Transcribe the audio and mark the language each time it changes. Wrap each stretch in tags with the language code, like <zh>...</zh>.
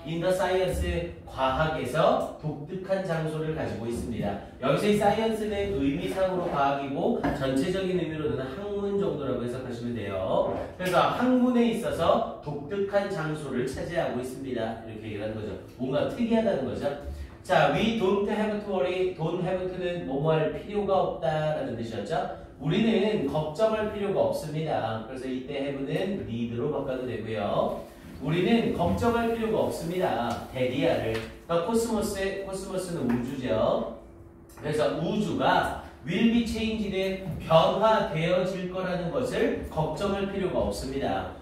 <en>In the science,</en> <ko>과학에서 독특한 장소를 가지고 있습니다. 여기서의 science는 의미상으로 과학이고 전체적인 의미로는 학문 정도라고 해석하시면 돼요. 그래서 학문에 있어서 독특한 장소를 차지하고 있습니다. 이렇게 얘기를 하는 거죠. 뭔가 특이하다는 거죠. 자,</ko> <en>we don't have to worry, don't have to</en> <ko>는 뭐뭐 할 필요가 없다라는 뜻이었죠. 우리는 걱정할 필요가 없습니다. 그래서 이때 have는 need로 바꿔도 되고요. 우리는 걱정할 필요가 없습니다. 데디아를. 그러니까 코스모스는 우주죠. 그래서 우주가</ko> <en>will be changed,</en> <ko>변화되어질 거라는 것을 걱정할 필요가 없습니다.</ko>